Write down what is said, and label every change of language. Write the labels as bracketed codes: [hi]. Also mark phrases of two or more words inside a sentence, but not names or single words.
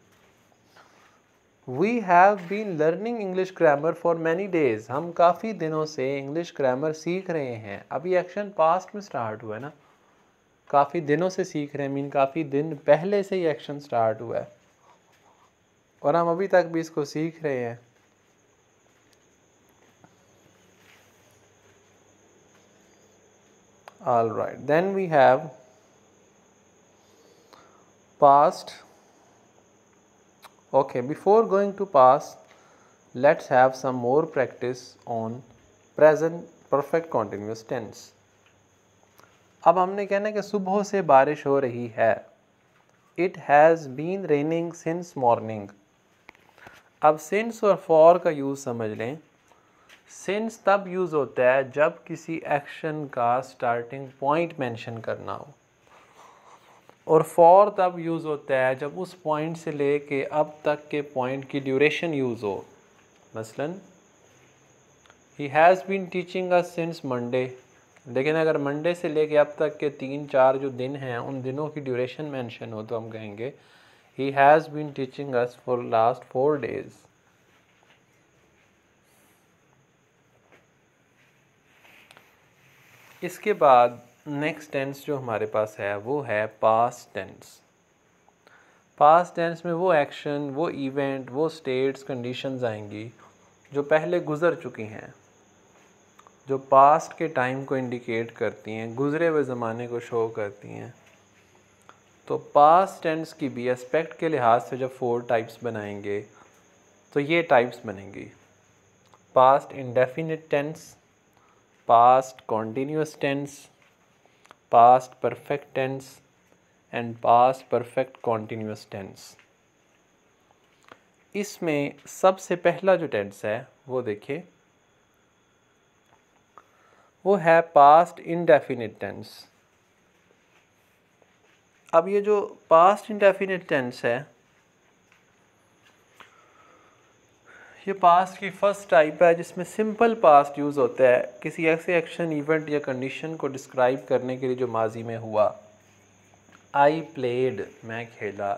[en] We have been learning English grammar for many days, [hi] हम काफ़ी दिनों से [en] English grammar [hi] सीख रहे हैं। अभी [en] action past [hi] में स्टार्ट हुआ है ना, काफ़ी दिनों से सीख रहे हैं मीन काफ़ी दिन पहले से ही [en] action start [hi] हुआ है और हम अभी तक भी इसको सीख रहे हैं। [en] All right, then we have past. Okay, before going to past, let's have some more practice on present perfect continuous tense. [hi] अब हमने कहना है कि सुबह से बारिश हो रही है। [en] It has been raining since morning. [hi] अब since और for का यूज़ समझ लें। सिंस तब यूज़ होता है जब किसी एक्शन का [en] starting point mention [hi] करना हो और फॉर तब यूज़ होता है जब उस पॉइंट से लेके अब तक के पॉइंट की [en] duration use [hi] हो। मसलन [en] He has been teaching us since Monday, [hi] लेकिन अगर मंडे से लेके अब तक के 3-4 जो दिन हैं उन दिनों की [en] duration mention [hi] हो तो हम कहेंगे [en] He has been teaching us for last 4 days. [hi] इसके बाद [en] next tense [hi] जो हमारे पास है वो है [en] past tense. past tense [hi] में वो एक्शन, वो इवेंट, वो [en] states, conditions [hi] आएंगी जो पहले गुज़र चुकी हैं, जो पास्ट के टाइम को इंडिकेट करती हैं, गुज़रे हुए ज़माने को शो करती हैं। तो [en] past tense [hi] की भी एस्पेक्ट के लिहाज से जब 4 टाइप्स बनाएंगे तो ये टाइप्स बनेंगी। [en] Past indefinite tense, past continuous tense, past perfect tense and past perfect continuous tense। [hi] इसमें सबसे पहला जो टेंस है वो देखिए, वो है [en] past indefinite tense। [hi] अब ये जो [en] past indefinite tense [hi] है, ये पास्ट की [en] first type [hi] है जिसमें [en] simple past use [hi] होता है किसी ऐसे [en] action, event [hi] या कंडीशन को डिस्क्राइब करने के लिए जो माजी में हुआ। [en] I played, [hi] मैं खेला।